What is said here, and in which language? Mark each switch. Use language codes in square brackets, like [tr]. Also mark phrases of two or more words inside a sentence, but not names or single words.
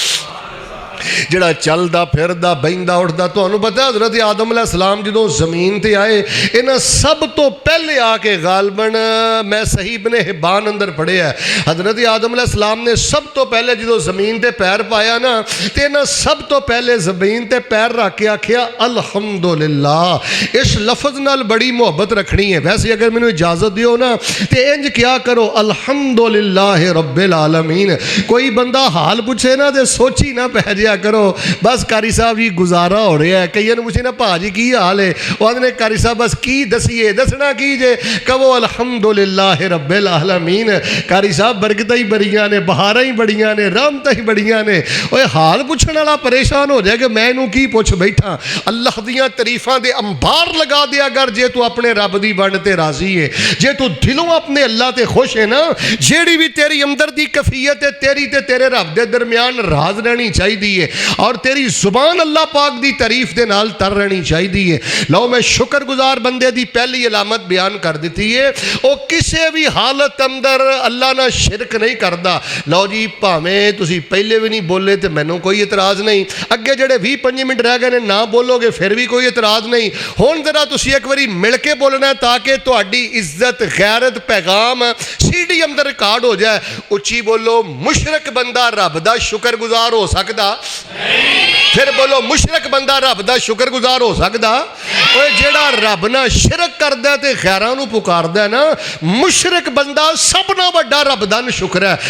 [pa] جیہڑا چلدا پھردا بہندا اٹھدا، تہانوں پتا حضرت آدم علیہ السلام جدوں زمین تے آئے انہاں سب توں پہلے آ کے غالباً میں صحیح ابن حبان اندر پڑھیا حضرت آدم علیہ السلام نے سب توں پہلے جدوں زمین تے پیر پایا نا تو انہاں سب توں پہلے زمین تے پیر رکھ کے آکھیا الحمدللہ. اس لفظ نال بڑی محبت رکھنی ہے. ویسے اگر مینوں اجازت دیو نا تو انج کیا کرو [ar] الحمد لله رب العالمين. [pa] کوئی بندہ حال پچھے نا تو سوچی نہ پے جائے کرو بس قاری صاحب جی گزارا ہو رہا ہے. کئی پچھے نا بھاجی کی حال ہے، او آدھے قاری صاحب بس کی دسیے، دسنا کی جے، کہو [ar] الحمد لله رب العالمين. [pa] قاری صاحب برکتاں ہی بڑیاں نے، بہاراں ہی بڑیاں نے، رحمتاں ہی بڑیاں نے. اوئے حال پچھن والا پریشان ہو جائے کہ میں اینوں کی پچھ بیٹھا. اللہ دیاں تعریفاں دے انبار لگا دیا کر جے تو اپنے رب دی بن تے راضی ہے، جے تو دلوں اپنے اللہ تے خوش ہے نا. جیہڑی بھی تیری اندر دی کیفیت ہے تیری تے تیرے رب دے درمیان راز رہنی چاہیے اور تیری زبان اللہ پاک دی تعریف دے نال تر رہنی چاہیے. لو میں شکرگزار بندے دی پہلی علامت بیان کر دی ہے، وہ کسی بھی حالت اندر اللہ نا شرک نہیں کرتا. لو جی بھانویں تسی پہلے بھی نہیں بولے تو مینوں کوئی اعتراض نہیں، اگے جیہڑے 20-25 منٹ رہ گئے نے نا بولو گے فیر بھی کوئی اعتراض نہیں. ہن ذرا تسی اک واری مل کے بولنا ہے تاکہ تہاڈی عزت غیرت پیغام سی ڈی اندر ریکارڈ ہو جائے. اچی بولو مشرک بندہ رب دا شکرگزار ہو سکتا? فیر بولو مشرک بندہ رب دا شکرگزار ہو سکتا? اوئے جیہڑا رب نا شرک کردا تے غیراں نوں پکاردا نا، مشرک بندہ سب نا وڈا رب دا شکر ہے.